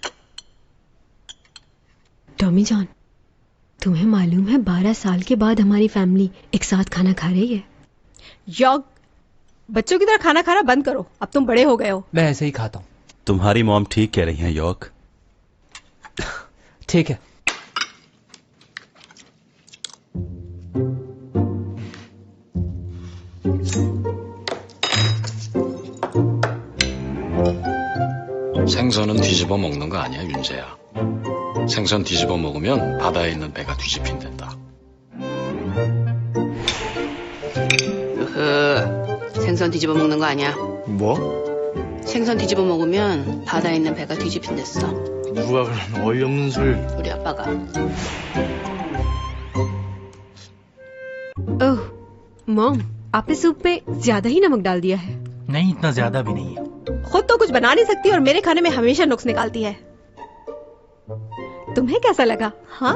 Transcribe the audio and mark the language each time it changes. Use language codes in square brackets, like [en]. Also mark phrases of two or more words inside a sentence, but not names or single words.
[hi] टॉमी जॉन, तुम्हें मालूम है 12 साल के बाद हमारी फैमिली एक साथ खाना खा रही है। यॉग, बच्चों की तरह खाना खाना बंद करो, अब तुम बड़े हो गए हो। मैं ऐसे ही खाता हूँ। तुम्हारी मॉम ठीक कह रही हैं यॉर्क। ठीक है। [ko] 생선은 뒤집어 먹는 거 아니야, 윤재야. 생선 뒤집어 먹으면 바다에 있는 배가 뒤집힌단다. 생선 뒤집어 먹는 거 아니야. 뭐? 생선 뒤집어 먹으면 바다에 있는 배가 뒤집힌댔어. 누가 그런 어이없는 소리를. 우리 아빠가. [hi] ओह मॉम, आपने सूप में ज्यादा ही नमक डाल दिया है। नहीं, इतना ज्यादा भी नहीं है। खुद तो कुछ बना नहीं सकती और मेरे खाने में हमेशा नुक्स निकालती है। तुम्हें कैसा लगा? हाँ,